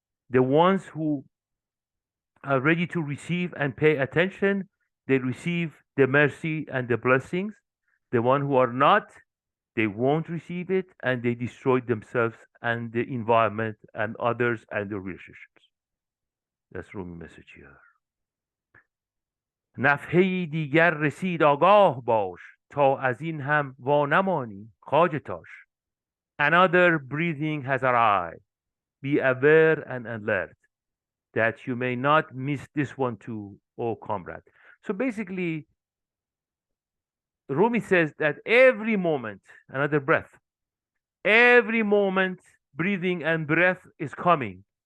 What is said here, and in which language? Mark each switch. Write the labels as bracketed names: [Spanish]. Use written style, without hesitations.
[English] The ones who are ready to receive and pay attention, they receive the mercy and the blessings. The one who are not, they won't receive it and they destroy themselves and the environment and others and the relationships. That's Rumi message here. [Persian] نفحه‌ای دیگر رسید آگاه باش تا از این هم وانمانی خواجه تاش. [English] Another breathing has arrived. Be aware and alert that you may not miss this one too, O comrade. So basically, Rumi says that every moment, another breath, every moment, breathing and breath is coming.